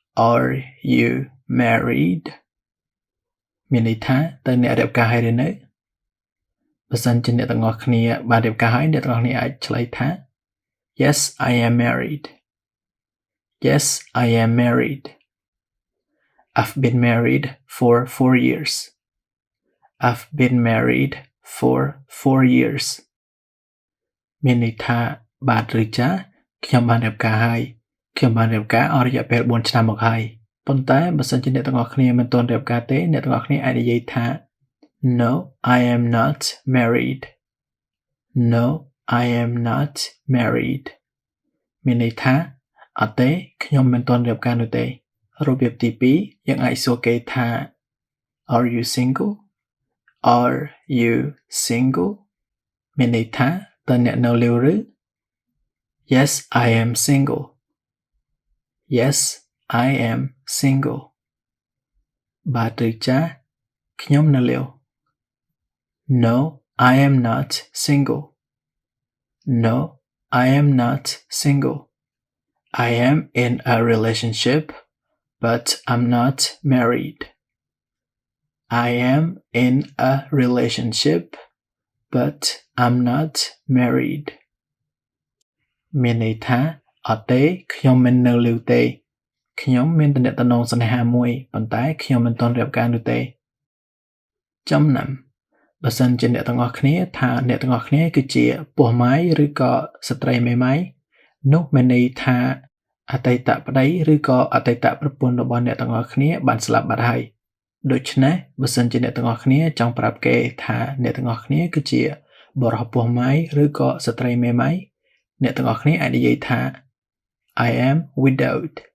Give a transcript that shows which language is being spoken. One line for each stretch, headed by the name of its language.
English: Are you married?
Khmer: មានន័យថាតើអ្នករៀបការហើយឬនៅបើសិនជាអ្នកទាំងអស់គ្នាបានរៀបការហើយអ្នកទាំងអស់គ្នាអាចឆ្លើយថា
English: Yes, I am married. Yes, I am married. I've been married for 4 years. I've been married for 4 years.
Khmer: មានន័យថាបាទឬចាខ្ញុំបានរៀបការហើយខ្ញុំបានរៀបការអស់រយៈពេល4ឆ្នាំមកហើយប៉ុន្តែបើសិនជាអ្នកទាំងអស់គ្នាមិនទាន់រៀបការទេអ្នកទាំងអស់គ្នាអាចនិយាយថា
English: No, I am not married. No, I am not married.
Khmer: មានន័យថាអត់ទេខ្ញុំមិនទាន់រៀបការនោះទេរបៀបទី2យើងអាចសួរគេថា
English: Are you single? Are you single?
Khmer: មានន័យថាតើអ្នកនៅលីវឬ
English: Yes, I am single. Yes, I am single.
Khmer: បាទឬចាខ្ញុំនៅលីវ
English: No, I am not single. No, I am not single. I am in a relationship, but I'm not married. I am in a relationship, but I'm not married.
Khmer: មានន័យថាអត់ទេខ្ញុំមិននៅលីវទេខ្ញុំមានទំនាក់ទំនងស្នេហាមួយប៉ុន្តែខ្ញុំមិនទាន់រៀបការនោះទេ ចំណាំបើសិនជាអ្នកទាំងអស់គ្នាថាអ្នកទាំងអស់គ្នាគឺជាពោះម៉ាយឬក៏ស្ត្រីមេម៉ាយនោះមានន័យថាអតីតប្តីឬក៏អតីតប្រពន្ធរបស់អ្នកទាំងអស់គ្នាបានស្លាប់បាត់ហើយដូច្នេះបើសិនជាអ្នកទាំងអស់គ្នាចង់ប្រាប់គេថាអ្នកទាំងអស់គ្នាគឺជាបរិសុទ្ធពោះម៉ាយឬក៏ស្ត្រីមេម៉ាយអ្នកទាំងអស់គ្នាអាចនិយាយថា
English: I am widowed.